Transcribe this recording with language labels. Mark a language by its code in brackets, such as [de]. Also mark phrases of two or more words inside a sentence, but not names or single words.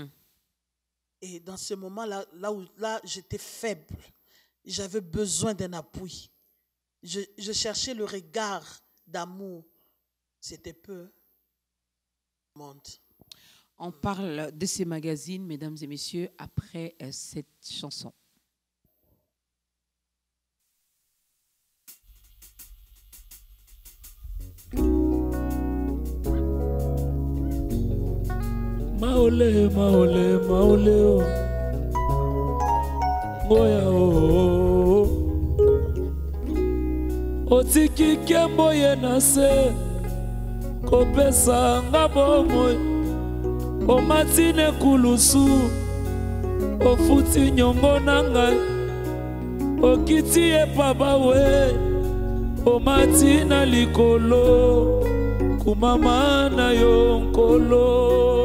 [fr] Et dans ce moment-là, là j'étais faible. J'avais besoin d'un appui. Je cherchais le regard d'amour. C'était peu. Monde. On parle de ces magazines, mesdames et messieurs, après cette chanson. [ln] Maole, maole, maole, oh. Ngoya, oh. Otiki kembo ye nase, kopesa nga bomoi. Omatine kulusu, ofuti nyongo nangai. Okiti epaba we, omatina likolo, kumama na yonkolo.